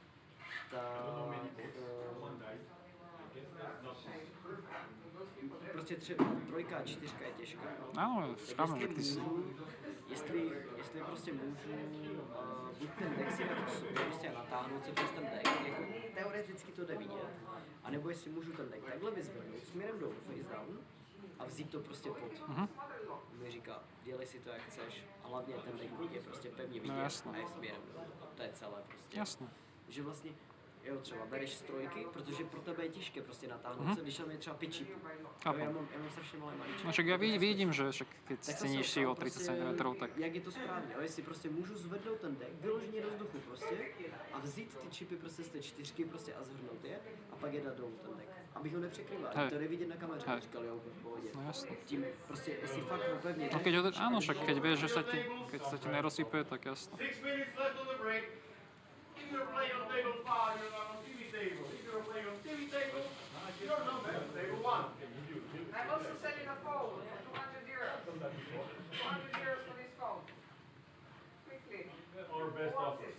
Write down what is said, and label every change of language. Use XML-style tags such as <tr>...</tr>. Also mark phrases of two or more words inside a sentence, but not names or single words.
<cs>Prostě třeba trojka a čtyřka je těžká.</cs> <sk>Áno, správne, že ty si...</sk> <cs>Jestli prostě můžu buď ten deck si dát prostě natáhnout se přes ten deck, jako teoreticky to jde vidět, anebo jestli můžu ten deck takhle vyzvednout směrem dolů,</cs> <en>face down,</en> <cs>a vzít to prostě pod. Mi říká, dělej si to jak chceš, a hlavně ten deck je prostě pevně vidět a je směrem dolů. To je celé prostě. Jasné. Že vlastně, jo, třeba bereš z trojky, protože pro tebe je těžké prostě natáhnout se, když tam je třeba 5 čipů. Já mám strašně malé maličky.</cs> <sk>No však ja vidím, že však keď ceníš si o 30 cm, tak...</sk> <cs>Jak je to správně, jo, jestli prostě můžu zvednout ten deck, vyloženě do vzduchu prostě a vzít ty čipy prostě z té čtyřky prostě a zhrnout je a pak je dát dolů ten deck. Abych ho nepřekryval, to jde vidět na kameře, říkal jo, v pohodě.</cs> <sk>No jasne.</sk> <cs>Tím prostě, jestli fakt ho pevně...</cs> <sk>No keď áno, však keď vieš, že keď sa ti nerozsype, tak jasno.</sk> <en>6 minutes left on the break. If you're playing on table 5, you're not on TV table. If you're playing on TV table, you're not on table 1. I'm also selling a phone, 200 euros. 200 euros for this phone. Quickly. Or best offers.</en>